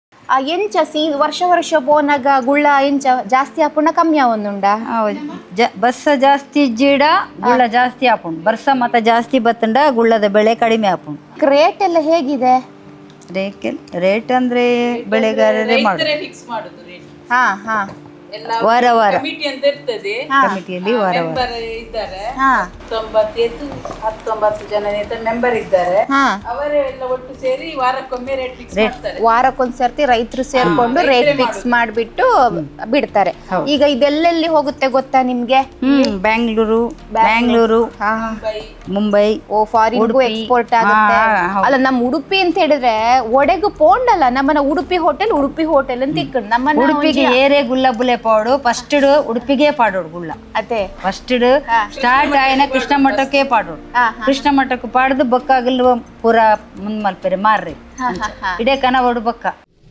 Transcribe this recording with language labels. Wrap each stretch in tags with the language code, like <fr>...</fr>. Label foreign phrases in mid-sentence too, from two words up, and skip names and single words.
<tcy>ಎಂಚ ವರ್ಷ ವರ್ಷ ಬೋನಾಗ ಗುಳ್ಳ ಎಂಚ ಜಾಸ್ತಿ ಆಪುಂಡ ಕಮ್ಮಿ ಆವೊಂದುಂಡ ಬಸ್ಸ ಜಾಸ್ತಿ ಇಜ್ಜಿಡ ಗುಳ್ಳ ಜಾಸ್ತಿ ಆಪುಂಡು ಬರ್ಸ ಮತ್ತ ಜಾಸ್ತಿ ಬತ್ತಂಡ ಗುಳ್ಳದ ಬೆಳೆ ಕಡಿಮೆ ಆಪುಂಡು.</tcy> <kn>ರೇಟ್ ಎಲ್ಲ ಹೇಗಿದೆ? ರೇಟ್ ಅಂದ್ರೆ ಬೆಳೆಗಾರರೇ ಮಾಡುದು ರೇಟ್. ಹಾ ಹಾ ವಾರ ವಾರ ಕಮಿಟಿ ಅಂತ ಇರ್ತದೆ. ಕಮಿಟಿಯಲ್ಲಿ ವಾರ ವಾರ ಮೆಂಬರ್ ಇದ್ದಾರೆ. ಹಾ 19 ಜನ ಮೆಂಬರ್ ಇದ್ದಾರೆ. ಹಾ ಅವರೇ ಎಲ್ಲ ಒಟ್ಟು ಸೇರಿ ವಾರಕ್ಕೊಮ್ಮೆ ರೇಟ್ ಫಿಕ್ಸ್ ಮಾಡ್ತಾರೆ. ವಾರಕ್ಕೊಂದ್ಸರ್ತಿ ರೈತರು ಸೇರ್ಕೊಂಡು ರೇಟ್ ಫಿಕ್ಸ್ ಮಾಡ್ಬಿಟ್ಟು ಬಿಡ್ತಾರೆ. ಈಗ ಇದೆಲ್ಲೆಲ್ಲಿ ಹೋಗುತ್ತೆ ಗೊತ್ತಾ ನಿಮ್ಗೆ? ಬ್ಯಾಂಗ್ಳೂರು ಮುಂಬೈ ಫಾರಿನ್ಗೂ ಎಕ್ಸ್ಪೋರ್ಟ್ ಆಗುತ್ತೆ. ಅಲ್ಲ ನಮ್ಮ ಉಡುಪಿ ಅಂತ ಹೇಳಿದ್ರೆ</kn> <tcy>ಒಡೆಗು ಪೋಂಡಲ್ಲ,</tcy> <kn>ನಮ್ಮನ್ನ ಉಡುಪಿ ಹೋಟೆಲ್ ಅಂತ ಇಕ್ಕಂಡು ನಮ್ಮನ್ನ</kn> <tcy>ಉಡುಪಿಗೆ ಏರೆ ಗುಲ್ಲ ಬುಲೆ ಪಾಡು ಫಸ್ಟ್ ಉಡುಪಿಗೆ ಪಾಡೋಡು ಗುಳ್ಳ ಅದೇ ಫಸ್ಟ್ ಸ್ಟಾರ್ಟ್ ಆಯ್ನ ಕೃಷ್ಣ ಮಠಕ್ಕೆ ಪಾಡೋಡು. ಕೃಷ್ಣ ಮಠಕ್ಕೆ ಪಾಡ್ದು ಬೊಕ್ಕಾಗಲ್ವ ಪೂರ ಮುಂದ್ ಮಲ್ಪೆರೆ ಮಾರ್ರಿ ಇಡೇ ಕನ ಒಡು ಬೊಕ್ಕ</tcy>